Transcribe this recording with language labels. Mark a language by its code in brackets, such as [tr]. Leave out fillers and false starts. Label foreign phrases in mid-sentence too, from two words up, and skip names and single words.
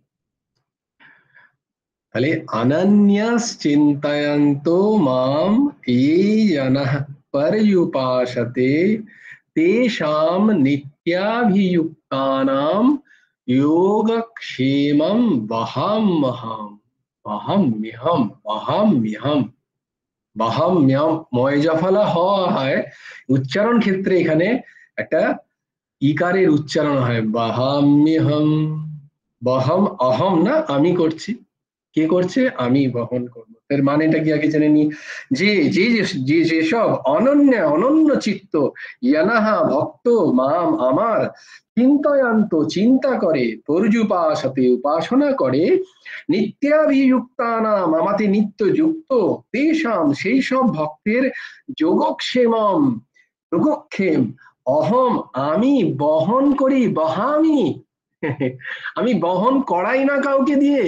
[sa] তাহলে অনন্যশ্চিন্তয়ন্তো মাম ये जनः पर्युपासते तेषां नित्याभियुक्तानां योगक्षेमं वहाम्यहम्, वहाम्यहम्, वहाम्यहम्, वहाम्यहम [bn] ময়জাফলা হ হয়, উচ্চারণ ক্ষেত্রে এখানে একটা ইকারের উচ্চারণ হয় [sa] বহাম্যহম। [bn] বহম অহম না, আমি করছি, কে করছে, আমি বহন করবো। এর মানেটা কি আগে জেনে নি। যে যে যে যেসব অনন্য অনন্য চিত্ত, ইয়ানাহা ভক্ত, মাম আমার, চিন্তয়ান্ত চিন্তা করে, পর্যুপাসতে উপাসনা করে, নিত্যাভিযুক্তানাম আমাতে নিত্য যুক্ত, তেষাম সেই সব ভক্তের যোগক্ষেমম যোগক্ষেম অহম আমি বহন করি, বহামি আমি বহন করাই না কাউকে দিয়ে।